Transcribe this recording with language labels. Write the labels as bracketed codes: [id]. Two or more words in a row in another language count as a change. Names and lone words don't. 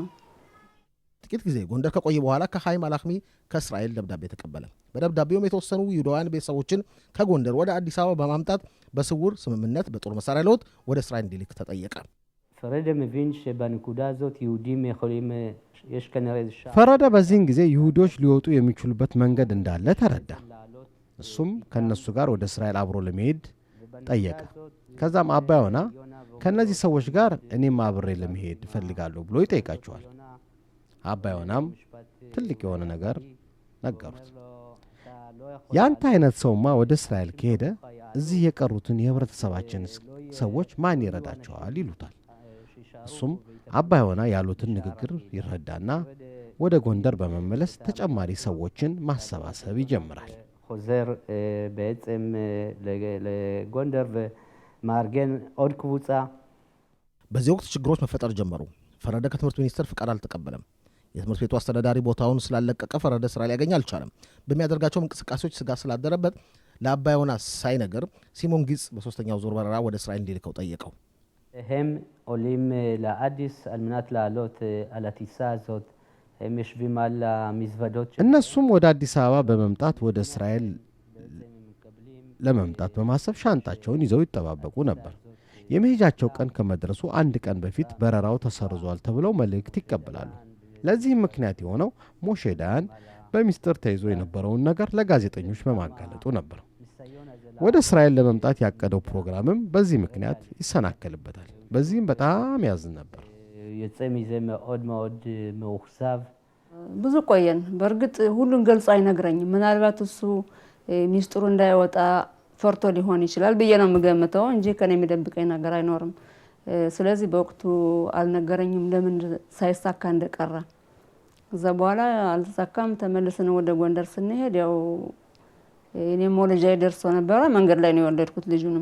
[am] ጥቂት ጊዜ ጎንደር ከቆየ በኋላ ከሀይም አላኽሚ ከእስራኤል ደብዳቤ ተቀበለ። በደብዳቤውም የተወሰኑ ይሁዳውያን ቤተሰቦችን ከጎንደር ወደ አዲስ አበባ በማምጣት በስውር ስምምነት በጦር መሳሪያ ለውጥ ወደ እስራኤል እንዲልክ ተጠየቀ። [he] ፈረደ מבין שבנקודה הזאת יהודים יכולים יש כנראה איזה [am] ፈረደ በዚህን ጊዜ ይሁዶች ሊወጡ የሚችሉበት መንገድ እንዳለ ተረዳ። እሱም ከነሱ ጋር ወደ እስራኤል አብሮ ለመሄድ ጠየቀ። ከዛም አባ ዮና ከእነዚህ ሰዎች ጋር እኔም አብሬ ለመሄድ እፈልጋለሁ ብሎ ይጠይቃቸዋል። አባ ዮናም ትልቅ የሆነ ነገር ነገሩት። ያንተ አይነት ሰውማ ወደ እስራኤል ከሄደ እዚህ የቀሩትን የህብረተሰባችን ሰዎች ማን ይረዳቸዋል ይሉታል። እሱም አባ ዮና ያሉትን ንግግር ይረዳና ወደ ጎንደር በመመለስ ተጨማሪ ሰዎችን ማሰባሰብ ይጀምራል። [he] חוזר בעצם לגונדר ומארגן עוד קבוצה. [am] በዚህ ወቅት ችግሮች መፈጠር ጀመሩ። ፈረደ ከትምህርት ሚኒስቴር ፍቃድ አልተቀበለም። የትምህርት ቤቱ አስተዳዳሪ ቦታውን ስላለቀቀ ፈረደ ስራ ሊያገኝ አልቻለም። በሚያደርጋቸው እንቅስቃሴዎች ስጋት ስላደረበት ለአባ ዮና ሳይነገር ሲሞን ጊጽ በሶስተኛው ዙር በረራ ወደ እስራኤል እንዲልከው ጠየቀው። [he] הם עולים לאדיס על מנת לעלות על הטיסה הזאת. הם יושבים על המזוודות. [am] እነሱም ወደ አዲስ አበባ በመምጣት ወደ እስራኤል ለመምጣት በማሰብ ሻንጣቸውን ይዘው ይጠባበቁ ነበር። የመሄጃቸው ቀን ከመድረሱ አንድ ቀን በፊት በረራው ተሰርዟል ተብለው መልእክት ይቀበላሉ። ለዚህም ምክንያት የሆነው ሞሼ ዳያን በሚስጥር ተይዞ የነበረውን ነገር ለጋዜጠኞች በማጋለጡ ነበር። ወደ እስራኤል ለመምጣት ያቀደው ፕሮግራምም በዚህ ምክንያት ይሰናከልበታል። በዚህም በጣም ያዝን ነበር። [he] יוצא מזה מאוד מאוד מאוכזב. [am] ብዙ ቆየን። በእርግጥ ሁሉን ገልጾ አይነግረኝም። ምናልባት እሱ ሚስጥሩ እንዳይወጣ ፈርቶ ሊሆን ይችላል ብዬ ነው የምገምተው እንጂ ከኔ የሚደብቀኝ ነገር አይኖርም። ስለዚህ በወቅቱ አልነገረኝም ለምን ሳይሳካ እንደቀረ። እዛ በኋላ አልተሳካም። ተመልሰን ወደ ጎንደር ስንሄድ ያው እኔም ወለጃ ደርሶ ነበር። መንገድ ላይ ነው የወለድኩት ልጁንም።